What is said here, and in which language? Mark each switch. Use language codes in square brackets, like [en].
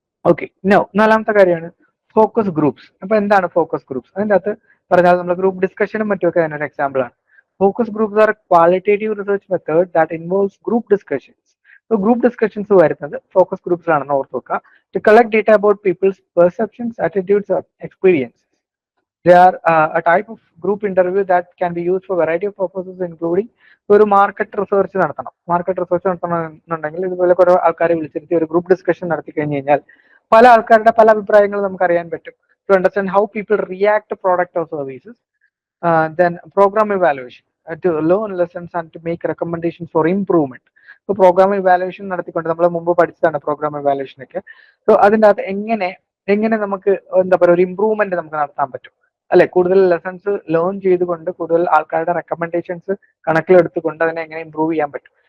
[ml] Okay, നാലാമത്തെ കാര്യമാണ് focus groups. അപ്പൊ എന്താണ് ഫോക്കസ് ഗ്രൂപ്പ്സ്? അതിൻ്റെ അകത്ത് പറഞ്ഞാൽ നമ്മൾ ഗ്രൂപ്പ് ഡിസ്കഷനും മറ്റുമൊക്കെ അതിനൊരു എക്സാമ്പിൾ ആണ്. [en] Focus groups are qualitative research method that involves group discussions. [ml] So group discussions വരുന്നത് ഫോക്കസ് ഗ്രൂപ്പ്സിലാണെന്ന് ഓർത്ത് വെക്കുക. [en] To collect data about people's perceptions, attitudes, experience. They are a type of group interview that can be used for variety of purposes including [ml] ഒരു market research നടത്തണം. Market research നടത്തണമെന്നുണ്ടെങ്കിൽ ഇതുപോലെ കുറെ ആൾക്കാരെ വിളിച്ചിരുത്തി ഒരു group discussion നടത്തി കഴിഞ്ഞ് കഴിഞ്ഞാൽ പല ആൾക്കാരുടെ പല അഭിപ്രായങ്ങൾ നമുക്ക് അറിയാൻ പറ്റും. [en] To understand how people react to product or services. Then program evaluation to learn lessons and to make recommendations for improvement. [ml] So programme evaluation നടത്തിക്കൊണ്ട് നമ്മൾ മുമ്പ് പഠിച്ചതാണ് പ്രോഗ്രാം ഇവാലുവേഷൻ ഒക്കെ. സോ അതിൻ്റെ അകത്ത് എങ്ങനെ നമുക്ക് എന്താ പറയുക ഒരു ഇമ്പ്രൂവ്മെന്റ് നമുക്ക് നടത്താൻ പറ്റും അല്ലെ, കൂടുതൽ ലെസൺസ് ലേൺ ചെയ്തുകൊണ്ട് കൂടുതൽ ആൾക്കാരുടെ റെക്കമെൻഡേഷൻസ് കണക്കിലെടുത്തുകൊണ്ട് അതിനെ എങ്ങനെ ഇമ്പ്രൂവ് ചെയ്യാൻ പറ്റും.